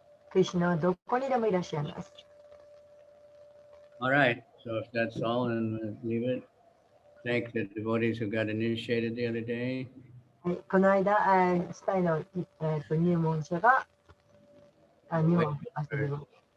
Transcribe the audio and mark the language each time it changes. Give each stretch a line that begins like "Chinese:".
Japanese: クリシュナはどこにでもいらっしゃいます。
English: All right. So if that's all, then leave it. Thank the devotees who got initiated the other day.
Japanese: はい、この間、スタイの、入門者が、入門しましたけど、